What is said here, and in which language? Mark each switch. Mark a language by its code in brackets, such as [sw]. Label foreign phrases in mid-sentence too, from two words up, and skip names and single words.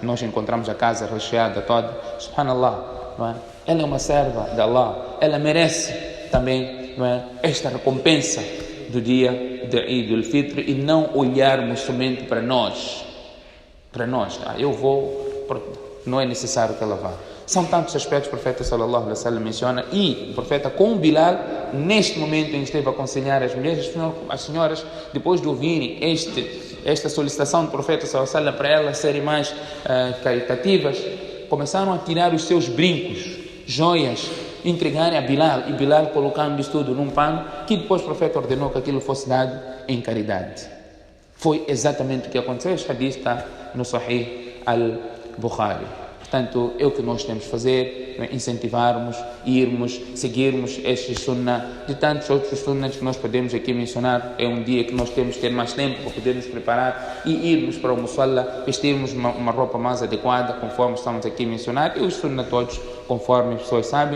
[pt] Nós encontramos a casa recheada toda. Subhanallah, não é? Ela é uma serva de Allah, ela merece também, não é, esta recompensa do dia de Eid al-Fitr e não olharmos somente para nós. Eu vou, não é necessário que ela vá. São tantos aspectos que o profeta [ar] صلى الله عليه وسلم [pt] menciona, e o profeta com Bilal, neste momento em que esteve a aconselhar as mulheres, as senhoras, depois de ouvirem esta solicitação do profeta [ar] صلى الله عليه وسلم [pt] para elas serem mais caritativas, começaram a tirar os seus brincos, joias, entregarem a Bilal, e Bilal colocando isso tudo num pano, que depois o profeta ordenou que aquilo fosse dado em caridade. Foi exatamente o que aconteceu. Este hadith está no Sahih al-Bukhari. Portanto, é o que nós temos de fazer, incentivarmos, irmos, seguirmos estes sunnah, de tantos outros sunnahs que nós podemos aqui mencionar. É um dia que nós temos de ter mais tempo para poder nos preparar e irmos para o musalla, vestirmos uma roupa mais adequada, conforme estamos aqui a mencionar, e os sunnah todos, conforme as pessoas sabem.